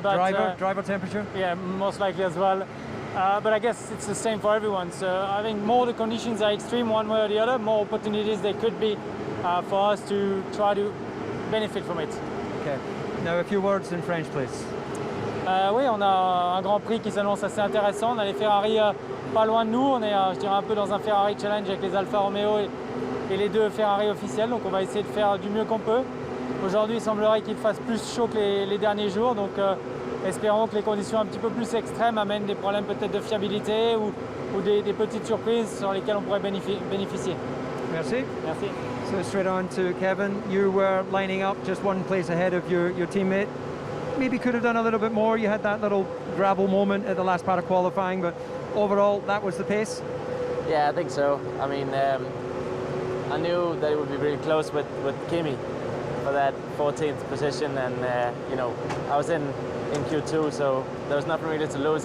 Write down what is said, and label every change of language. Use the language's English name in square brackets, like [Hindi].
[English] But driver temperature? Yeah, most likely as well. But I guess it's the same for everyone. So I think more the conditions are extreme one way or the other, more opportunities there could be for us to try to benefit from it. Okay. Now a few words in French, please. [French] Oui, on a un Grand Prix qui s'annonce assez intéressant. On a les Ferrari pas loin de nous. On est, je dirais, un peu dans un Ferrari Challenge avec les Alfa Romeo et les deux Ferrari officiels. Donc on va essayer de faire du mieux qu'on peut. Aujourd'hui, il semblerait qu'il fasse plus chaud que les derniers jours. Donc espérons que les conditions un petit peu plus extrêmes amènent des problèmes peut-être de fiabilité ou des petites surprises sur lesquelles on pourrait bénéficier. Merci. Merci. [English] So straight on to Kevin. You were lining up just one place ahead of your teammate. Maybe could have done a little bit more. You had that little gravel moment at the last part of qualifying, but overall that was the pace. Yeah, I think so. I mean, I knew that it would be really close with Kimi for that 14th position, and you know, I was in Q2, so there was nothing really to lose.